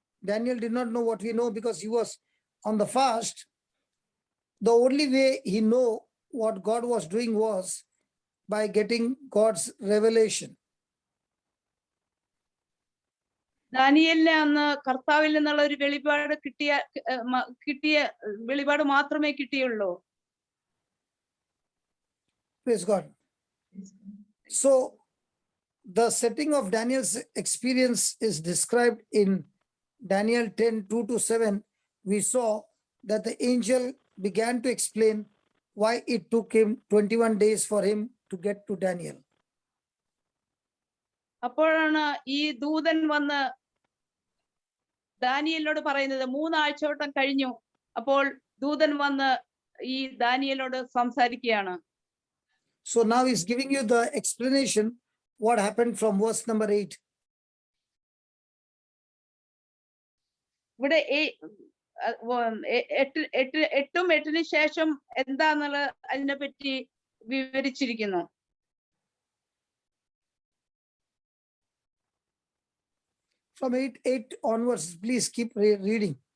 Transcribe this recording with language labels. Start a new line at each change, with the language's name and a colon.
English: Daniel did not know what we know because he was on the fast. The only way he know what God was doing was by getting God's revelation.
Malayalam: ദാനിയേലിനെ അന്ന് കർത്താവിൽ നിന്നുള്ള ഒരു വെളിപാട് കിട്ടിയ വെളിപാട് മാത്രമേ കിട്ടിയുള്ളൂ.
English: Praise God. So the setting of Daniel's experience is described in Daniel 10:2-7. We saw that the angel began to explain why it took him 21 days for him to get to Daniel.
Malayalam: അപ്പോഴാണ് ഈ ദൂതൻ വന്ന് ദാനിയേലിനോട് പറയുന്നത് 3 ആഴ്ചയോട്ടം കഴിഞ്ഞു. അപ്പോൾ ദൂതൻ വന്ന് ഈ ദാനിയേലിനോട് സംസാരിക്കുകയാണ്.
English: So now he's giving you the explanation what happened from verse number 8.
Malayalam: ഇവിടെ 8-8 ശേഷം എന്താന്നുള്ള അതിനെ പറ്റി വിവരിച്ചിരിക്കുന്നു.
English: From 8 onwards, please keep reading.